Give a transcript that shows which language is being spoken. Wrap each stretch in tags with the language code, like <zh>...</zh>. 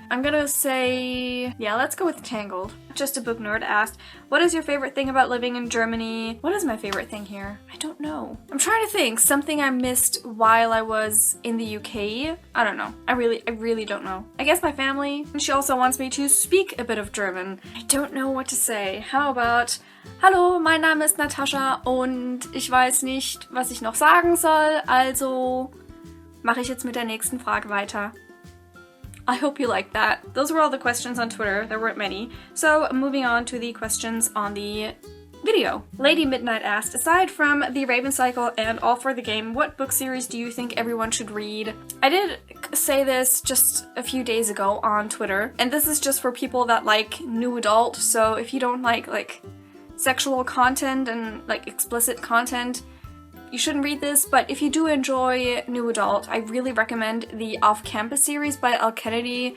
<en>I'm gonna say, yeah, let's go with Tangled. Just a Book Nerd asked, what is your favorite thing about living in Germany? What is my favorite thing here? I don't know. I'm trying to think. Something I missed while I was in the UK? I don't know. I really don't know. I guess my family. And she also wants me to speak a bit of German. I don't know what to say. How about,</en> <de>hallo, mein Name ist Natascha und ich weiß nicht, was ich noch sagen soll, also mache ich jetzt mit der nächsten Frage weiter.</de> <en>I hope you like that. Those were all the questions on Twitter. There weren't many. So moving on to the questions on the video. Lady Midnight asked, aside from The Raven Cycle and All for the Game, what book series do you think everyone should read? I did say this just a few days ago on Twitter, and this is just for people that like new adult, so if you don't like sexual content and like explicit content, you shouldn't read this, but if you do enjoy New Adult, I really recommend the Off-Campus series by Al Kennedy.</en>